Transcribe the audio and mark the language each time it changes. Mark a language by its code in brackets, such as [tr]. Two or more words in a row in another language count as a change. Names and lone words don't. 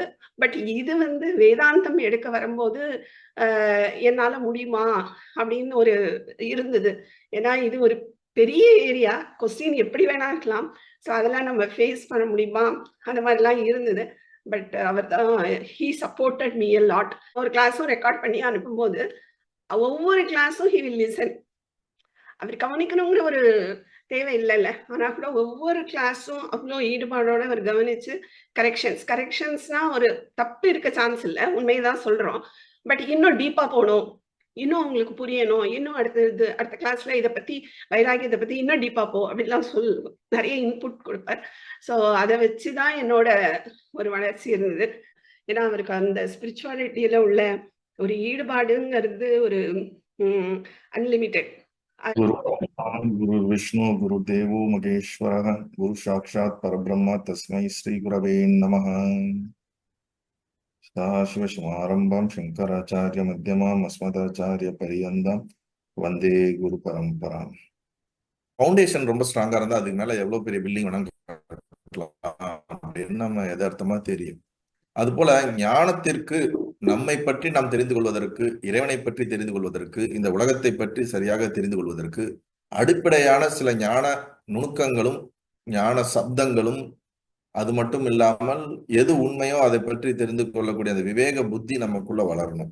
[ta] பட் இது வேதாந்தம் எடுக்க வரும்போது என்னால முடியுமா அப்படின்னு ஒரு இருந்தது. ஏன்னா இது ஒரு பெரிய ஏரியா, கொஸ்டின் எப்படி வேணா இருக்கலாம். ஸோ அதெல்லாம் நம்ம ஃபேஸ் பண்ண முடியுமா, அந்த மாதிரிலாம் இருந்தது. பட் அவர் தான் [en] he supported me a lot. [ta] ஒரு கிளாஸும் ரெக்கார்ட் பண்ணி அனுப்பும்போது ஒவ்வொரு கிளாஸும் [en] he will listen. [ta] அவர் கவனிக்கணுங்கிற ஒரு தேவை இல்லைல்ல, ஆனா கூட ஒவ்வொரு கிளாஸும் அவ்வளோ ஈடுபாடோட அவர் கவனிச்சு கரெக்ஷன்ஸ்னா ஒரு தப்பு இருக்க சான்ஸ் இல்லை, உண்மையதான் சொல்றோம். பட் இன்னும் டீப்பா போகணும், இன்னும் உங்களுக்கு புரியணும், இன்னும் அடுத்த கிளாஸ்ல இதை பத்தி, வைராகியத்தை பத்தி இன்னும் டீப்பா போ அப்படின்லாம் நிறைய இன்புட் கொடுப்பார். ஸோ அதை வச்சுதான் என்னோட ஒரு வளர்ச்சி இருந்தது. ஏன்னா அவருக்கு அந்த ஸ்பிரிச்சுவாலிட்டியில உள்ள ஒரு ஈடுபாடுங்கிறது ஒரு அன்லிமிட்டெட். [sa] गुरु विष्णु गुरुदेवो महेश्वरः गुरु साक्षात् परब्रह्म तस्मै श्री गुरवे नमः। सदाशिवसमारम्भां शङ्कराचार्य मध्यमाम् अस्मदाचार्य पर्यन्तां वन्दे गुरु परम्पराम्. [ta] ஃபவுண்டேஷன் ரொம்ப ஸ்ட்ராங்கா இருந்தா அதுக்கு மேல எவ்வளவு பெரிய பில்டிங் வேணாலும் அப்படின்னு நம்ம யதார்த்தமா தெரியும். அதுபோல ஞானத்திற்கு நம்மை பற்றி நாம் தெரிந்து கொள்வதற்கு, இறைவனை பற்றி தெரிந்து கொள்வதற்கு, இந்த உலகத்தை பற்றி சரியாக தெரிந்து கொள்வதற்கு அடிப்படையான சில ஞான நுணுக்கங்களும் ஞான சப்தங்களும் அது மட்டும் இல்லாமல் எது உண்மையோ அதை பற்றி தெரிந்து கொள்ளக்கூடிய அந்த விவேக புத்தி நமக்குள்ள வளரணும்.